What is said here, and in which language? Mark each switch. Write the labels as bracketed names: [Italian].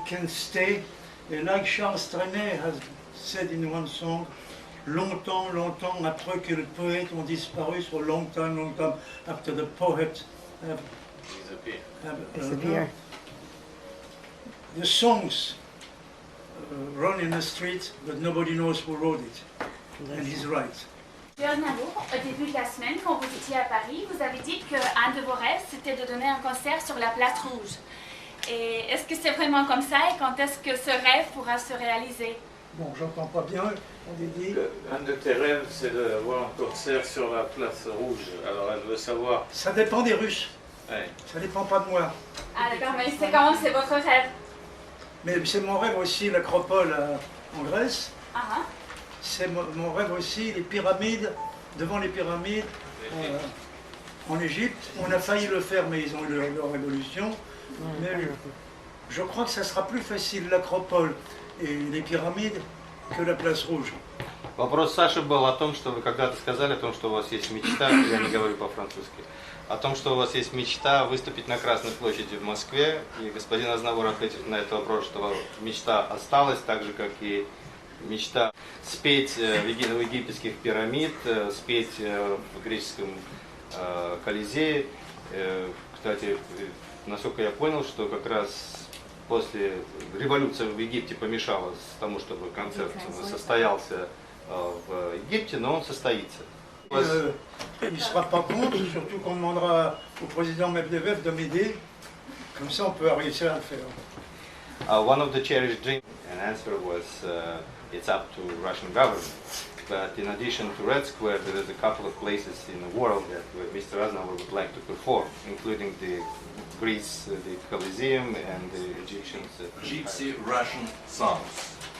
[English] Can stay. And like Charles Aznavour has said in one song, [French] longtemps, longtemps après que le poète ont disparu, [English] so long time after the poet have disappeared. The songs run in the street, but nobody knows who wrote it. And he's right. [French] Monsieur Aznavour, au début de la semaine, quand vous étiez à Paris, vous avez dit qu'un de vos rêves, c'était de donner un concert sur la place rouge. Et est-ce que c'est vraiment comme ça, et quand est-ce que ce rêve pourra se réaliser? Bon, j'entends pas bien, on dit. Un de tes rêves, c'est d'avoir un concert sur la place rouge. Alors elle veut savoir... Ça dépend des Russes. Ouais. Ça dépend pas de moi. Ah d'accord, mais c'est comment, c'est votre rêve? Mais c'est mon rêve aussi, l'Acropole en Grèce. Uh-huh. C'est mon rêve aussi, les pyramides, devant les pyramides, en Égypte. On a failli le faire, mais ils ont eu leur révolution. Mais je crois que ça sera plus facile l'Acropole et les pyramides que la place rouge. [Russian] Вопрос Саши был о том, что вы когда-то сказали о том, что у вас есть мечта, я не говорю по-французски, о том, что у вас есть мечта выступить на Красной площади в Москве, и господин Азнавур ответил на этот вопрос, что мечта осталась, так же, как и мечта спеть в египетских пирамид, спеть в греческом Колизее. Кстати, насколько я понял, что как раз после революции в Египте помешала тому, чтобы концерт состоялся в Египте, но он состоится. [French] Il ne sera pas contre, surtout qu'on demandera au président Medvedev de m'aider. Comme ça, on peut réussir à le faire. [English] One of the cherished dreams, an answer was it's up to Russian government. But in addition to Red Square, there is a couple of places in the world that Mr. Aznavour would like to perform, including the Greece, the Colosseum, and the Egyptians. Gypsy Russian songs.